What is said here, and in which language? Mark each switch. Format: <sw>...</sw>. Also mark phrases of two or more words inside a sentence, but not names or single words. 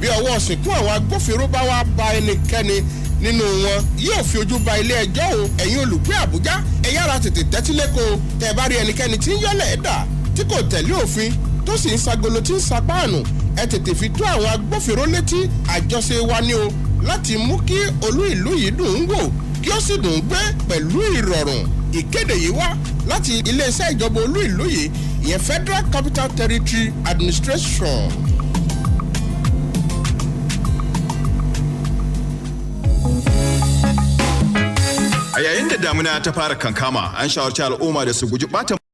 <yo>ọwọ́ sìnkú àwọn agbófinró bá wá ba ẹnikẹ́ni nínú wọn yóò fi ojú ba ilé ẹjọ́ o ẹ̀yin olùgbé Àbújá ẹ yára tètè tẹ́tíléko tẹ́ bá rí ẹnikẹ́ni tí ń yọ́lẹ̀ ẹ̀dà tí kò tẹ̀lé òfin tó sì ń sagolo tí ń sapáànù ẹ tètè fi tó àwọn agbófinró létí àjọṣe wa ní o láti mú kí olú ìlú yìí dùn ún wò kí ó sì dùn ún gbé pẹ̀lú ìrọ̀rùn. Ìkéde yìí wá láti iléeṣẹ́ ìjọba olú ìlú yìí ìyẹn Federal Capital Territory Administration.</yo> <ha>A yayin da damuna ta fara kankama, an shawarci al'umma da su guji ɓata</ha>